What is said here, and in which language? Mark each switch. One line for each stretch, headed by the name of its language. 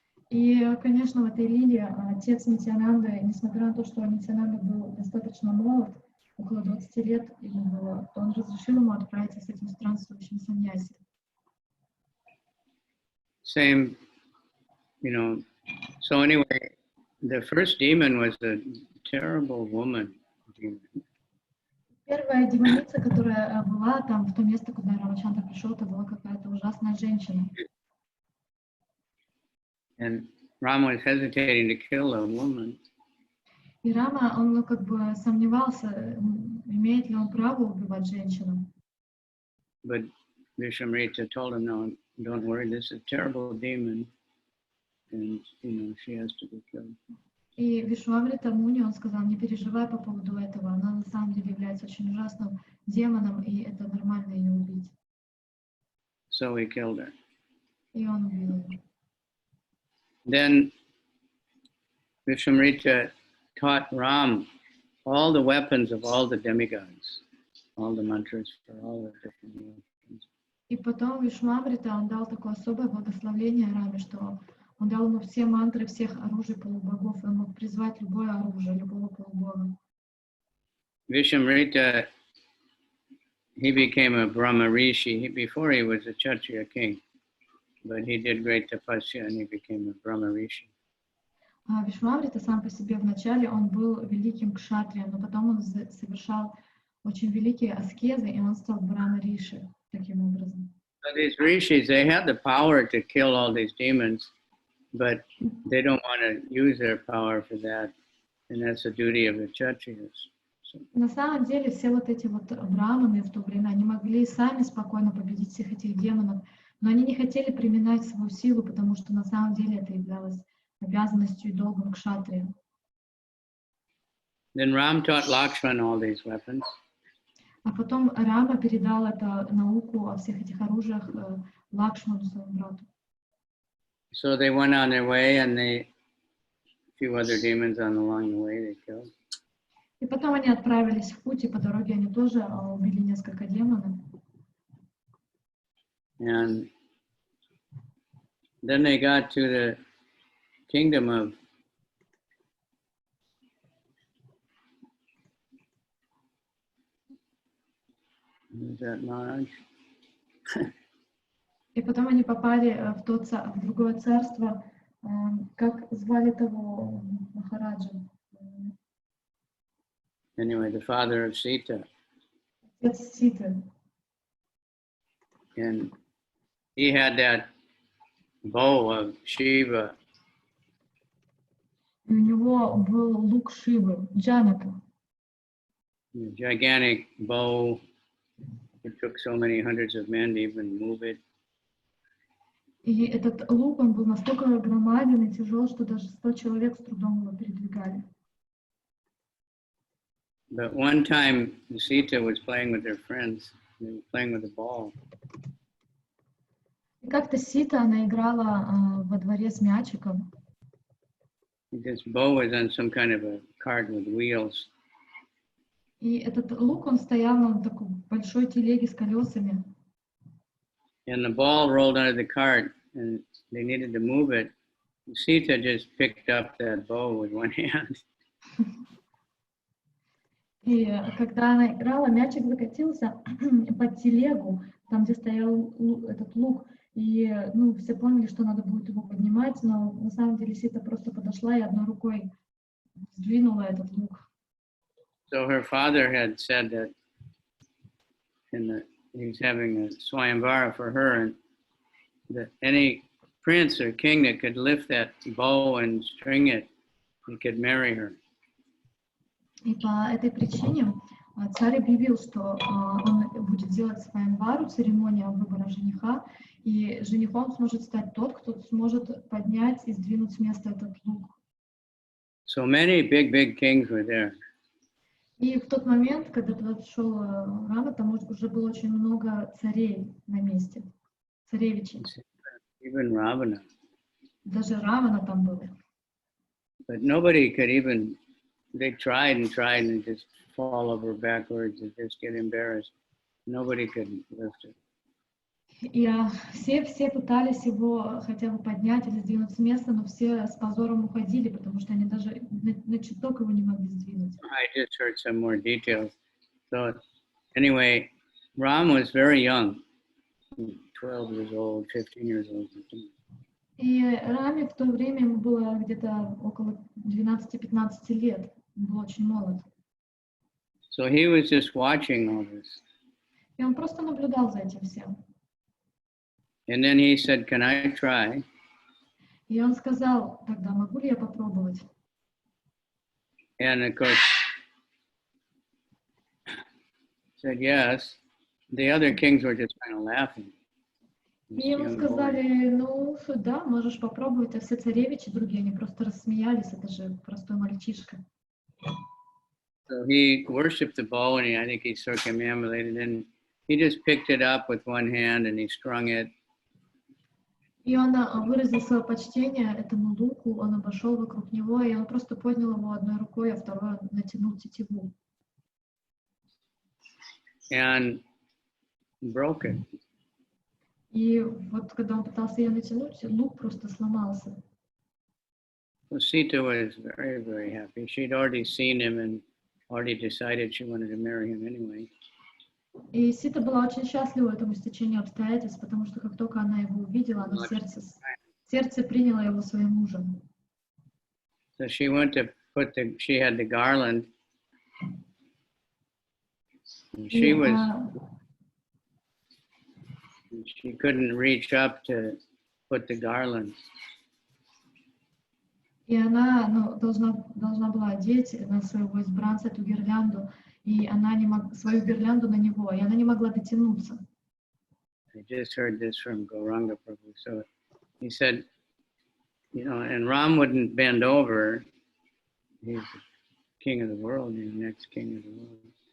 Russian: И, конечно, в этой лиле отец Нитянанды, несмотря на то, что Нитянанда был достаточно молод, около 20 лет ему было, то он разрешил ему отправиться с этим странствующим саньяси.
English: Same, you know, so anyway, the first demon was a terrible woman.
Russian: Первая демоница, которая была там, в то место, куда Рамачандра пришел, это была какая-то ужасная женщина.
English: And Rama was hesitating to kill a woman.
Russian: И Рама, он как бы сомневался, имеет ли он право убивать женщину.
English: But Vishamrita told him, no, don't worry, this is a terrible demon. And, you know, she has to be killed.
Russian: И Вишвамрита Муни, он сказал, не переживай по поводу этого, она на самом деле является очень ужасным демоном, и это нормально ее убить.
English: So he killed her.
Russian: И он убил ее.
English: Then Vishamrita taught Ram all the weapons of all the demigods, all the mantras for all the different weapons.
Russian: И потом Вишвамрита, он дал такое особое благословение Раме, что он дал ему все мантры всех оружий полубогов, и он мог призвать любое оружие, любого полубога.
English: Vishamrita, he became a Brahma Rishi. Before he was a Kshatriya king, but he did great tapasya and he became a Brahma Rishi.
Russian: Вишвамрита сам по себе вначале он был великим кшатрием, но потом он совершал очень великие аскезы, и он стал Брахма Риши таким образом.
English: So these rishis, they had the power to kill all these demons, but they don't want to use their power for that, and that's the duty of the Kshatriyas.
Russian: На самом деле все вот эти вот браманы в то время, они могли сами спокойно победить всех этих демонов, но они не хотели применять свою силу, потому что на самом деле это являлось обязанностью и долгом кшатрия.
English: Then Ram taught Lakshmana all these weapons.
Russian: А потом Рама передал это науку о всех этих оружиях Лакшману, своему брату.
English: So they went on their way, and a few other demons along the way they killed.
Russian: И потом они отправились в путь, и по дороге они тоже убили несколько демонов.
English: And then they got to the kingdom of who's that, Maharaj?
Russian: И потом они попали в другое царство, как звали того Махараджа?
English: Anyway, the father of Sita.
Russian: Отец Ситы.
English: And he had that bow of Shiva.
Russian: И у него был лук Шивы, Джанака.
English: A gigantic bow. It took so many hundreds of men to even move it.
Russian: И этот лук, он был настолько громаден и тяжел, что даже 100 человек с трудом его передвигали.
English: But one time, Sita was playing with her friends. They were playing with a ball.
Russian: И как-то Сита, она играла во дворе с мячиком.
English: This bow was on some kind of a cart with wheels.
Russian: И этот лук, он стоял на такой большой телеге с колесами.
English: And the ball rolled under the cart, and they needed to move it. Sita just picked up that bow with one hand.
Russian: И когда она играла, мячик закатился под телегу, там, где стоял этот лук. И все поняли, что надо будет его поднимать, но на самом деле Сита просто подошла и одной рукой сдвинула этот лук.
English: So her father had said that he was having a swayamvara for her, and that any prince or king that could lift that bow and string it, he could marry her.
Russian: И по этой причине царь объявил, что он будет делать свайамвару, церемонию выбора жениха, и женихом сможет стать тот, кто сможет поднять и сдвинуть с места этот лук.
English: So many big kings were there.
Russian: И в тот момент, когда туда пришел Рама, там уже было очень много царей на месте, царевичей.
English: Even Ravana.
Russian: Даже Равана там был.
English: But nobody could even, they tried and just fall over backwards and just get embarrassed. Nobody could lift it.
Russian: И все пытались его хотя бы поднять или сдвинуть с места, но все с позором уходили, потому что они даже на чуток его не могли сдвинуть.
English: I just heard some more details. So anyway, Ram was very young, 12 years old, 15 years old.
Russian: И Раме в то время ему было где-то около 12-15 лет. Он был очень молод.
English: So he was just watching all this.
Russian: И он просто наблюдал за этим всем.
English: And then he said, "Can I try?"
Russian: И он сказал, тогда могу ли я попробовать?
English: And of course, said yes. The other kings were just kind of laughing.
Russian: И ему сказали, ну, да, можешь попробовать, а все царевичи другие, они просто рассмеялись, это же простой мальчишка.
English: So he worshipped the bow, and I think he circumambulated, and he just picked it up with one hand and he strung it.
Russian: И он выразил свое почтение этому луку, он обошел вокруг него, и он просто поднял его одной рукой, а второй натянул тетиву.
English: And broke it.
Russian: И вот когда он пытался ее натянуть, лук просто сломался.
English: So Sita was very happy. She'd already seen him and already decided she wanted to marry him anyway.
Russian: И Сита была очень счастлива этому стечению обстоятельств, потому что как только она его увидела, она сердце приняло его своим мужем.
English: So she went to she had the garland. And she couldn't reach up to put the garland.
Russian: И она должна была одеть на своего избранца эту гирлянду, и она не могла свою гирлянду на него, и она не могла дотянуться.
English: I just heard this from Gauranga Prabhu. So he said, you know, and Ram wouldn't bend over. He's the king of the world. He's the next king of the world.